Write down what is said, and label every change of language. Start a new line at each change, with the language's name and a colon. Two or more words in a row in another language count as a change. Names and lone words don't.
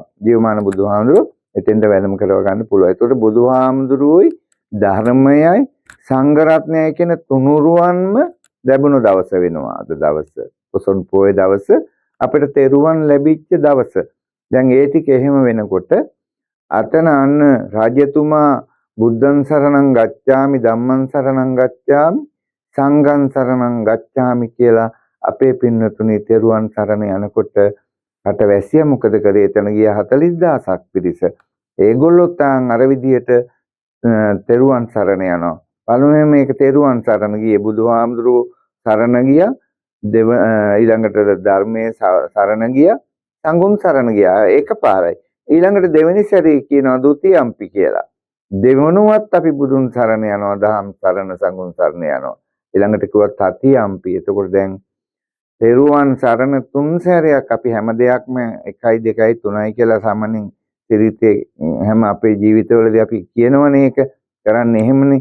Sinhala: ජීවමාන බුදුහාමුදුරුවෝ එතෙන්ට වැඩම කරව ගන්න පුළුවන්. ඒතකොට බුදුහාමුදුරුවෝයි ධර්මයයි සංඝ රත්නයයි කියන තුනුරුවන්ම ලැබුණු දවස වෙනවා අද දවස. පොසොන් පොයේ දවස අපිට තෙරුවන් ලැබිච්ච දවස. දැන් ඒ ටික එහෙම වෙනකොට අතන අන්න රාජ්‍යතුමා බුද්ධං සරණං ගච්ඡාමි ධම්මං සරණං ගච්ඡාමි
Pali: සංඝං සරණං ගච්ඡාමි
Sinhala: කියලා අපේ පින්නතුනි තෙරුවන් සරණ යනකොට රටවැසියා මොකද කරේ? එතන ගිය 40000ක් පිරිස. ඒගොල්ලොත් අර විදියට තෙරුවන් සරණ යනවා. පළමුවෙන් මේක තෙරුවන් සරණ ගියේ බුදුහාමුදුරුවෝ සරණ ගියා. ඊළඟට ධර්මයේ සරණ ගියා. සංඝුන් සරණ ගියා. එකපාරයි. ඊළඟට දෙවෙනි සැරේ කියනවා ဒုတိ යම්පි කියලා. දෙවනුවත් අපි බුදුන් සරණ යනවා, දහම් සරණ, සංඝුන් සරණ යනවා. ඊළඟට කිව්වා තති යම්පි. එතකොට දැන් තෙරුවන් සරණ 3 සැරයක් අපි හැම දෙයක්ම 1යි 2යි 3යි කියලා සාමාන්‍යයෙන් සිරිතේ හැම අපේ ජීවිතවලදී අපි කියනවනේ ඒක කරන්නේ එහෙමනේ.